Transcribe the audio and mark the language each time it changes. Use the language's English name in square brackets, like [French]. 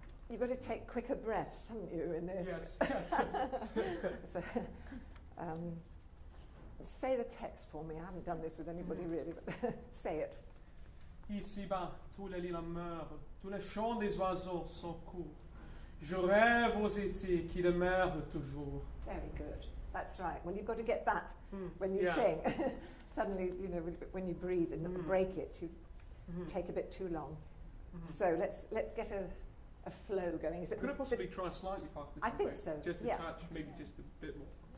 [English] You've got to take quicker breaths, haven't you, in this? Yes. So, say the text for me. I haven't done this with anybody really, but say it. [French] Ici-bas, tous les lilas meurent, tous les chants des oiseaux sont courts. Je rêve aux étés qui demeurent toujours. [English] Very good. That's right. Well, you've got to get that when you sing. Suddenly, you know, when you breathe and break it, you take a bit too long. So let's get a flow going. Is it Could I possibly try slightly faster? I think so. Just a Yeah. touch, maybe just a bit more.